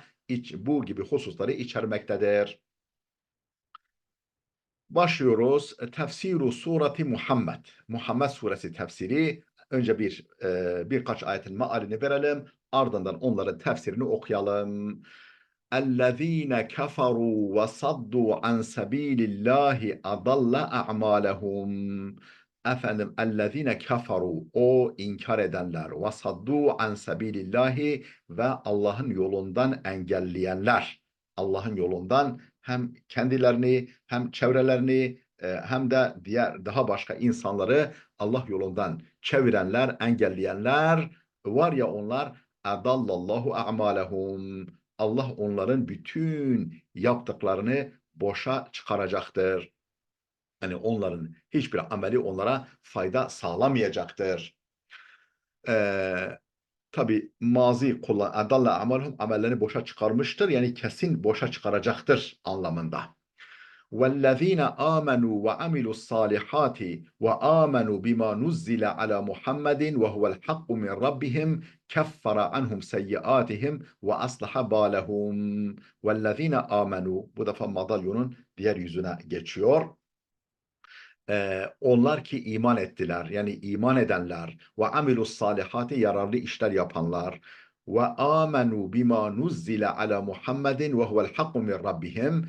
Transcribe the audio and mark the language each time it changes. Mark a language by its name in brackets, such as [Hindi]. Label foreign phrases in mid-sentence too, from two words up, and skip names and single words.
[Turkish] Bu gibi hususları içermektedir. Başlıyoruz. [Arabic] تفسير سورة محمد. [Turkish] Muhammed suresi tefsiri. Önce birkaç ayetin mealini verelim. Ardından onların tefsirini okuyalım. [Arabic] اَلَّذ۪ينَ كَفَرُوا وَصَدُّوا عَنْ سَب۪يلِ اللّٰهِ اَضَلَّ اَعْمَالَهُمْ. [Turkish] Efendim, [Arabic] اَلَّذ۪ينَ كَفَرُوا, [Turkish] o inkar edenler, [Arabic] وَصَدُّوا عَنْ سَب۪يلِ اللّٰهِ [Turkish] ve Allah'ın yolundan engelleyenler. Allah'ın yolundan hem kendilerini hem çevrelerini hem de diğer daha başka insanları Allah yolundan çevirenler, engelleyenler var ya, onlar [Arabic] أضل الله أعمالهم. [Turkish] Allah onların bütün yaptıklarını boşa çıkaracaktır. Yani onların hiçbir ameli onlara fayda sağlamayacaktır. Tabi mazi kullan [Arabic] أضل أعمالهم, [Turkish] amellerini boşa çıkarmıştır. Yani kesin boşa çıkaracaktır anlamında. [Arabic] وَالَّذ۪ينَ آمَنُوا وَعَمِلُوا الصَّالِحَاتِ وَآمَنُوا بِمَا نُزِّلَ عَلَى مُحَمَّدٍ وَهُوَ الْحَقُّ مِنْ رَبِّهِمْ كَفَّرَ عَنْهُمْ سَيِّئَاتِهِمْ وَأَصْلَحَ بَالَهُمْ. وَالَّذ۪ينَ آمَنُوا, [Turkish] bu defa madalyonun diğer yüzüne geçiyor. Onlar ki iman ettiler, yani iman edenler, [Arabic] وعملوا الصالحات, [Turkish] yararlı işler yapanlar, [Arabic] وآمنوا بما نزل على محمد وهو الحق من ربهم.